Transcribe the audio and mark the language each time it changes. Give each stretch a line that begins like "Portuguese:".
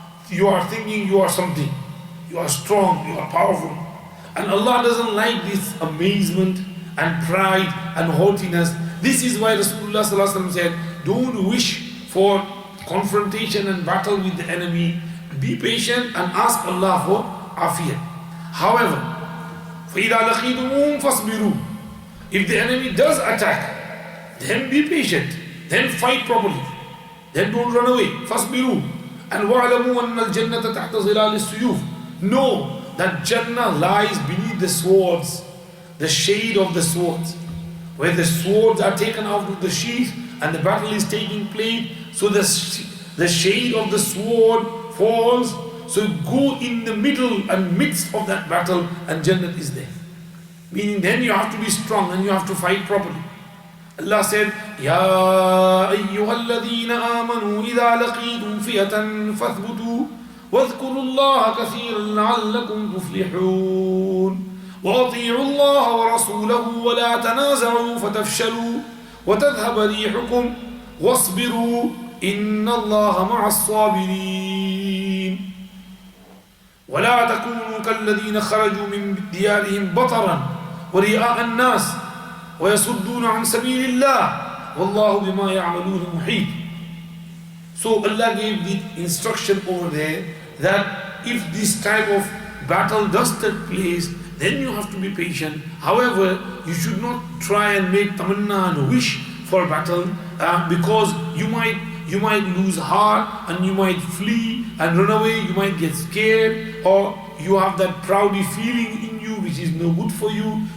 English: You are thinking you are something. You are strong, you are powerful. And Allah doesn't like this amazement and pride and haughtiness. This is why Rasulullah sallallahu alaihi wasallam said, don't wish for confrontation and battle with the enemy. Be patient and ask Allah for afiyat.
Arabic: However, فَإِذَا لَقِيتُمُوهُمْ فَاصْبِرُوا.
English: If the enemy does attack, then be patient. Then fight properly. Then don't run away. فَاصْبِرُوا.
Arabic: And وَعْلَمُوا أَنَّ الْجَنَّةَ تَحْتَ ظِلَالِ السُّيُوفِ.
English: Know that Jannah lies beneath the swords, the shade of the swords. Where the swords are taken out of the sheath and the battle is taking place, so the shade of the sword falls. So go in the middle and midst of that battle and Jannah is there. Meaning then you have to be strong and you have to fight properly. Allah said,
Arabic: Ya ayyuhalladhina amanu idha laqitum fiyatan fathbutu واذكروا الله كثيرا لعلكم تفلحون وأطيعوا الله ورسوله ولا تنازعوا فتفشلوا وتذهب ريحكم واصبروا إن الله مع الصابرين ولا تكونوا كالذين خرجوا من ديارهم بطرا ورئاء الناس ويصدون عن سبيل الله والله بما يعملون محيط.
English: So Allah gave the instruction over there that if this type of battle does take place, then you have to be patient. However, you should not try and make tamanna and wish for battle because you might lose heart and you might flee and run away, you might get scared, or you have that proudy feeling in you which is no good for you.